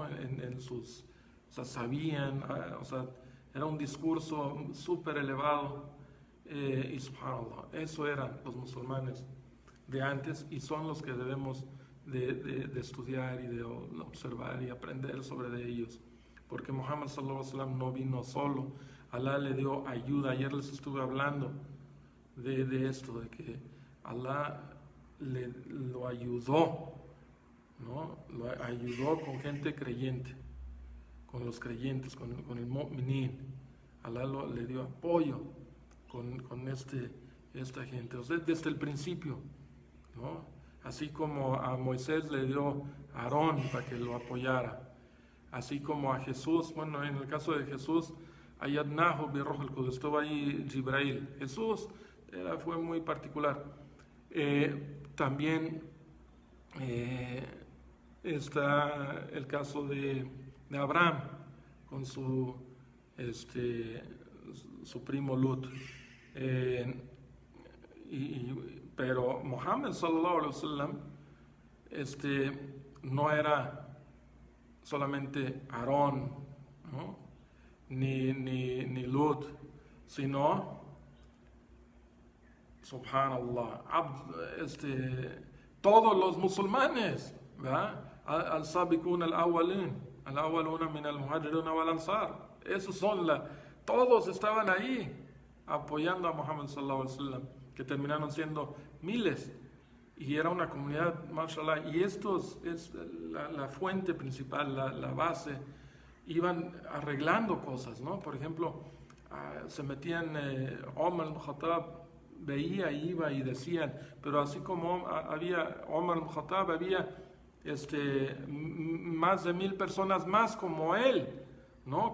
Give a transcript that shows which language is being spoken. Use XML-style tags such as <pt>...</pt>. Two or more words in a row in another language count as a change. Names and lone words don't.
<es>en sus, sabían, era un discurso súper elevado, y subhanallah, eso eran los musulmanes de antes y son los que debemos de estudiar y de observar y aprender sobre de ellos, porque Muhammad</es> <ar>صلى الله عليه وسلم</ar> <es>no vino solo. Alá le dio ayuda. Ayer les estuve hablando de esto, de que Alá lo ayudó, ¿no? Lo ayudó con gente creyente, con los creyentes, con el mu'minin. Alá le dio apoyo con esta gente, desde el principio, ¿no? Así como a Moisés le dio a Aarón para que lo apoyara, así como a Jesús, bueno, en el caso de Jesús,</es> <ar>أيدناه بروح القدس,</ar> <es>estuvo ahí Jibrail. Jesús fue muy particular. También está el caso de Abraham con su primo Lut. Pero Muhammad</es> <ar>صلى الله عليه وسلم</ar> <es>no era solamente Aarón, ¿no? ni Lut, sino, subhanallah, todos los musulmanes, ¿verdad?</es> <ar>السابقون الأولون من المهاجرين والأنصار,</ar> <es>esos son todos estaban ahí apoyando a Muhammad</es> <ar>صلى الله عليه وسلم,</ar> <es>que terminaron siendo miles, y era una comunidad, mashallah, y estos es la fuente principal, la base. Iban arreglando cosas, ¿no? Por ejemplo, se metían, Omar al-Khattab veía, iba y decían, pero así como había Omar al-Khattab, había más de 1000 personas más como él, ¿no?</es>